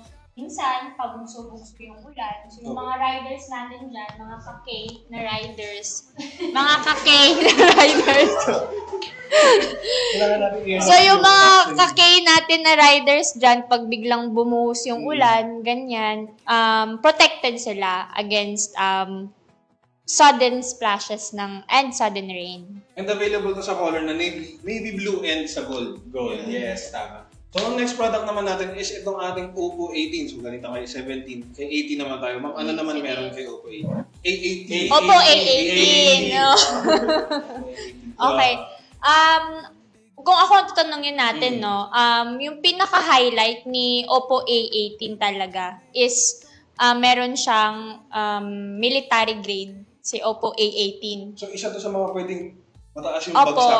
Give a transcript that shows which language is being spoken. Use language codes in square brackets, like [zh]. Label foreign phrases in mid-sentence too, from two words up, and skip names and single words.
[tl] Minsan, pabugso-bugso yung ulan. So, yung mga riders natin dyan, mga ka-K na riders. Mga ka-K na riders. So, yung mga ka-K natin na riders dyan, pag biglang bumuhos yung ulan, ganyan, protected sila [en] against sudden splashes and sudden rain. And available [tl] to sa color na [en] navy blue [tl] and sa gold. Gold. Yeah. Yes, tama. So, ang [en] next product [tl] naman natin is itong ating Oppo 18. So, ganito kay 17. Kay 18 naman tayo. Ma'am, ano naman meron kay Oppo 18? A18. Oppo A18. No? Okay. Kung ako ang tatanungin natin, no, yung pinaka-highlight ni Oppo A18 talaga is meron siyang [en] military grade, [tl] si Oppo A18. So, isa to sa mga pwedeng mataas yung bagsak.